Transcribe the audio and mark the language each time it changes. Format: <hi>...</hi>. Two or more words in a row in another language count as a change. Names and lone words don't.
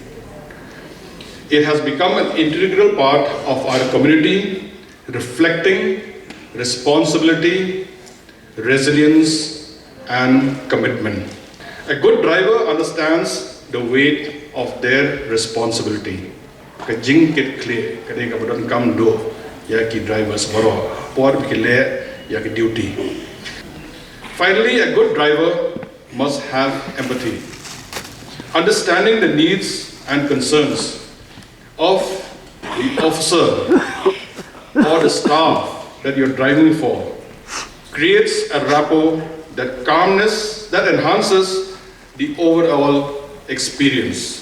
<en>It has become an integral part of our community, reflecting responsibility, resilience, and commitment. A good driver understands the weight of their responsibility.</en> <kha>Kajing kit clear, kadang kabudan kam do, ya ki drivers baro, por bikile ya ki duty.</kha> <en>Finally, a good driver must have empathy, understanding the needs and concerns of the officer or the staff that you're driving for creates a rapport that enhances the overall experience.</en>